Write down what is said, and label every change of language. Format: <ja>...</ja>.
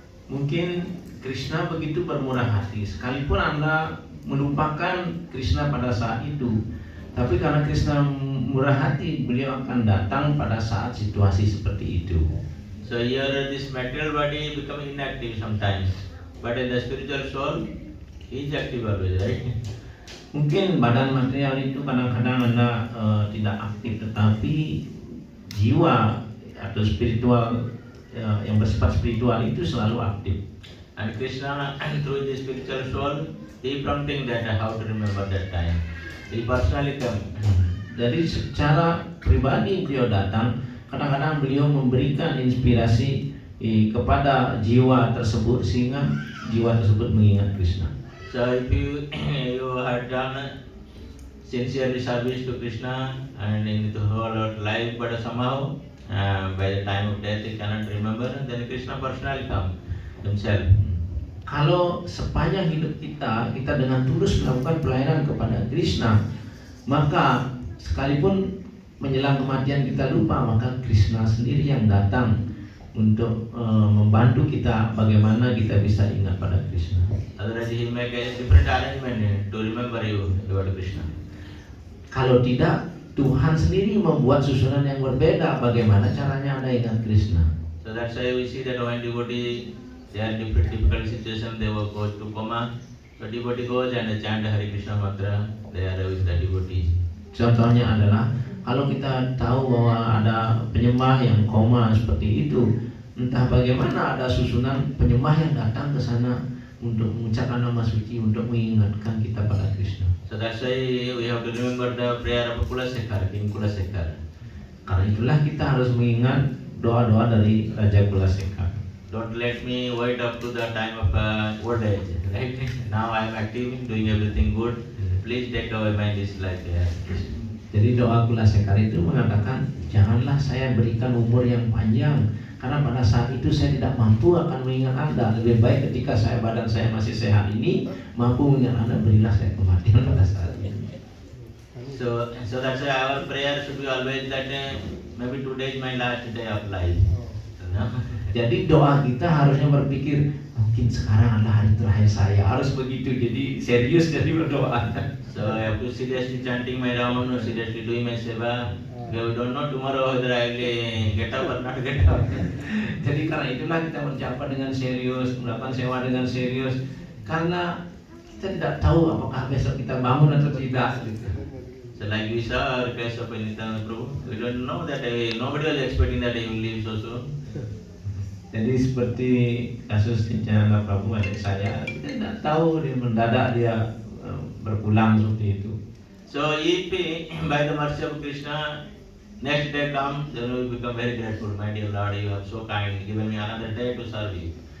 <id>Mungkin Krishna begitu bermurah hati, sekalipun Anda melupakan Krishna pada saat itu, tapi karena Krishna murah hati, beliau akan datang pada saat situasi seperti itu.</id> <en>So here this material body become inactive sometimes, but in the spiritual soul, he is active always, right?</en> <id>Mungkin badan material itu kadang-kadang Anda tidak aktif, tetapi jiwa atau spiritual yang bersifat spiritual itu selalu aktif.</id> <en>And Krishna through the spiritual soul, he prompting that how to remember that time. He personally come.</en> <id>Jadi secara pribadi beliau datang, kadang-kadang beliau memberikan inspirasi kepada jiwa tersebut sehingga jiwa tersebut mengingat Krishna.</id> <en>So if you had done sincerely service to Krishna and in the whole life, but somehow by the time of death he cannot remember, and then Krishna personally come himself.</en> <id>Kalau sepanjang hidup kita dengan tulus melakukan pelayanan kepada Krishna, maka sekalipun menjelang kematian kita lupa, maka Krishna sendiri yang datang untuk membantu kita bagaimana kita bisa ingat pada Krishna.</id> <en>Otherwise he make a different arrangement to remember you about Krishna.</en> <id>Kalau tidak, Tuhan sendiri membuat susunan yang berbeda bagaimana caranya Anda ingat Krishna.</id> <en>So that's why we see that when devotee they are difficult situation, they will go to coma. So devotee goes and chant Hare Krishna mantra. They are with the devotees.</en> <id>Contohnya adalah kalau kita tahu bahwa ada penyembah yang koma seperti itu, entah bagaimana ada susunan penyembah yang datang ke sana untuk mengucapkan nama suci, untuk mengingatkan kita pada Krishna.</id> <en>So that's why we have to remember the prayer of Kulasekhar, King Kulasekhar.</en> <id>Karena itulah kita harus mengingat doa-doa dari Raja Kulasekhar.</id> <en>Don't let me wait up to the time of old age. Right? Now I am active, doing everything good. Please take away my dislike.</en> <id>Jadi doa Kulasekhar itu mengatakan, janganlah saya berikan umur yang panjang, karena pada saat itu saya tidak mampu akan mengingat Anda. Lebih baik ketika badan saya masih sehat ini mampu mengingat Anda, berilah saya kematian pada saat ini. So that's why our prayer should be always that maybe today is my last day of life. Jadi doa kita harusnya berpikir, mungkin sekarang adalah hari terakhir saya, harus begitu. Jadi serius jadi berdoa.</id> <en>So I have to seriously chanting my Rama, seriously doing my seva. We don't know tomorrow whether I will get up or not get up.</en> <id>Jadi karena itulah kita mencapai dengan serius, melakukan sewa dengan serius, karena kita tidak tahu apakah besok kita bangun atau tidak.</id> <en>So like we saw our case of Nityananda Prabhu, we don't know that nobody was expecting that he will leave so soon.</en> <id>Jadi seperti kasus Nityananda Prabhu adik saya, kita tidak tahu dia mendadak dia berpulang seperti itu.</id> <en>So if by the mercy of Krishna next day comes, then we become very grateful. My dear Lord, you are so kind, given me another day to serve you.</en>